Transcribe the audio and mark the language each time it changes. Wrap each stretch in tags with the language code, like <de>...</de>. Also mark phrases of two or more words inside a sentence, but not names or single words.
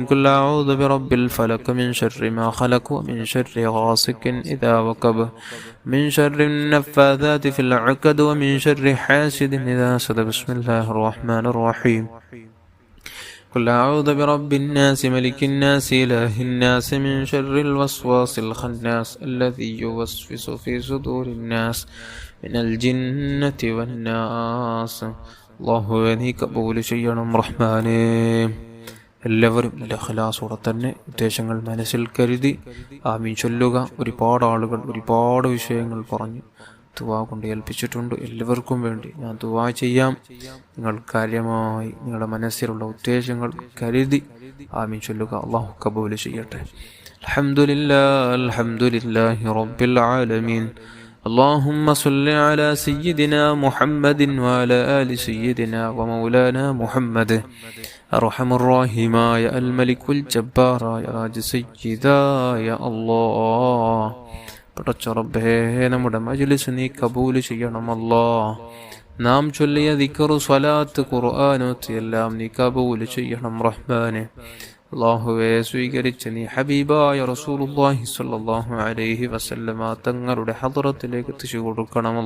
<ar>قل أعوذ برب الفلق من شر ما خلق ومن شر غاسق إذا وقب من شر النفاثات في العقد ومن شر حاسد إذا حسد. بسم الله الرحمن الرحيم. قل أعوذ برب الناس ملك الناس إله الناس من شر الوسواس الخناس الذي يوسوس في صدور الناس من الجنة والناس.</ar> <ml>അള്ളാഹുവേ നീ കബൂൽ ചെയ്യണം റഹ്മാനേ. എല്ലാവരും നല്ല ഇഖ്ലാസോടെ തന്നെ ഉദ്ദേശങ്ങൾ മനസ്സിൽ കരുതി ആമീൻ ചൊല്ലുക. ഒരുപാട് ആളുകൾ ഒരുപാട് വിഷയങ്ങൾ പറഞ്ഞ് ദുആ കൊണ്ട് ഏൽപ്പിച്ചിട്ടുണ്ട്. എല്ലാവർക്കും വേണ്ടി ഞാൻ ദുആ ചെയ്യാം. നിങ്ങൾ കാര്യമായി നിങ്ങളുടെ മനസ്സിലുള്ള ഉദ്ദേശങ്ങൾ കരുതി ആമീൻ ചൊല്ലുക. അള്ളാഹു കബൂൽ ചെയ്യട്ടെ.</ml> <ar>الحمد لله رب العالمين. اللهم صل على سيدنا محمد وعلى آل سيدنا ومولانا محمد أرحم الراحمين يا الملك الجبار يا راج سيدا يا الله.</ar> <ml>പടച്ച റബ്ബേ നമ്മുടെ മജ്ലിസ് നീ കബൂൽ ചെയ്യണം അല്ലാഹ്. നാം ചൊല്ലിയ ദിക്ർ സ്വലാത്ത് ഖുർആനോത്ത് എല്ലാം നീ കബൂൽ ചെയ്യണം റഹ്മാനെ. അല്ലാഹുവേ സ്വീകരിച്ച നീ ഹബീബായ</ml> <ar>رسول الله صلى الله عليه وسلم</ar> <ml>തങ്ങളുടെ ഹദ്റത്തിലേക്ക് എത്തിച്ചു കൊടുക്കണമല്ല.</ml>